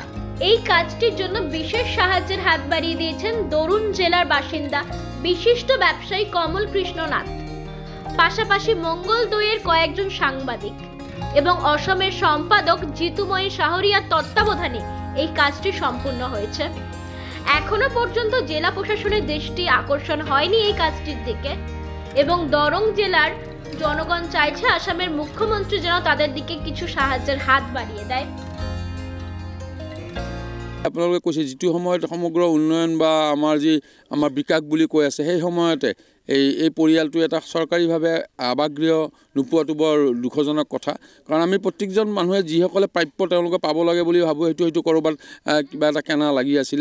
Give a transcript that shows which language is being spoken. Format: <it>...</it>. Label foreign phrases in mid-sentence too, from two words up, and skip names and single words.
<bn>এই কাজটির জন্য বিশেষ সাহায্যের হাত বাড়িয়ে দিয়েছেন দরুন জেলার বাসিন্দা বিশিষ্ট ব্যবসায়ী কমল কৃষ্ণ নাথ, পাশাপাশি মঙ্গল 2 এর কয়েকজন সাংবাদিক এবং অসমের সম্পাদক জিতুময়ী শাহরিয়ার তত্ত্বাবধানে এই কাজটি সম্পূর্ণ হয়েছে। এখনো পর্যন্ত জেলা প্রশাসনের দৃষ্টি আকর্ষণ হয়নি এই কাজটির দিকে এবং দরং জেলার জনগণ চাইছে আসামের মুখ্যমন্ত্রী যেন তাদের দিকে কিছু সাহায্যের হাত বাড়িয়ে দেয়।</bn> <as>আপোনালোকে কৈছে যেটো সময়ত সমগ্ৰ উন্নয়ন বা আমাৰ বিকাশ বুলি কৈ আছে, সেই সময়তে এই পৰিয়ালটো এটা চৰকাৰীভাৱে আৱাসগৃহ নোপোৱাটো বৰ দুখজনক কথা। কাৰণ আমি প্ৰত্যেকজন মানুহে যিসকলে প্ৰাপ্য তেওঁলোকে পাব লাগে বুলি ভাবোঁ, সেইটো ক'ৰবাত কিবা এটা কেনা লাগি আছিলে।</as>